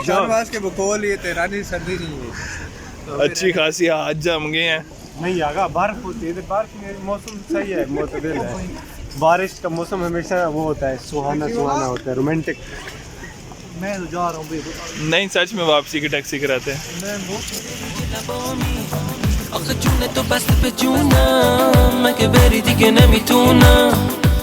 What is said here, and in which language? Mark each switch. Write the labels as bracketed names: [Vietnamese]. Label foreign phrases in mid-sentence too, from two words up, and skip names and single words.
[Urdu] شاہنواز کے بقول یہ تہرانی سردی نہیں ہے, اچھی خاصی آج جم گئے ہیں. نہیں آغا برف ہوتی ہے، برف میں موسم صحیح ہے، معتدل ہے. بارش کا موسم ہمیشہ وہ ہوتا ہے، سہانا سہانا ہوتا ہے، رومانٹک. میں تو جا رہا ہوں نہیں سچ میں واپسی کی ٹیکسی کراتے ہیں. [Persian] آخه جون تو بسته به جونم مگه بری دیگه نمیتونم